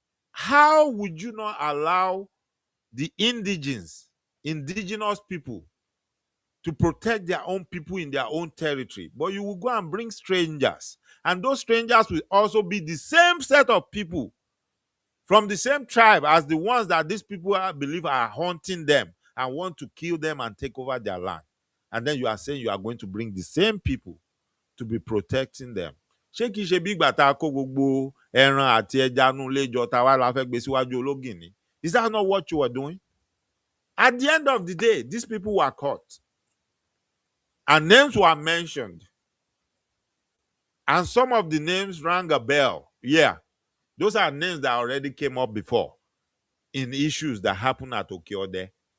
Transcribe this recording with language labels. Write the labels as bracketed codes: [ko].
[en] How would you not allow the indigenous people to protect their own people in their own territory, but you will go and bring strangers, and those strangers will also be the same set of people from the same tribe as the ones that these people believe are haunting them and want to kill them and take over their land. And then you are saying you are going to bring the same people to be protecting them. [yo] Ṣé kìí ṣe bí ìgbà tá a kó gbogbo ẹran àti ẹja nú ilé jọ tá a wá la fẹ́ gbé síwájú ológìn ni? [en] Is that not what you were doing? At the end of the day, these people were caught. And names were mentioned. And some of the names rang a bell. Yeah, those are names that already came up before in issues that happened at Okeode.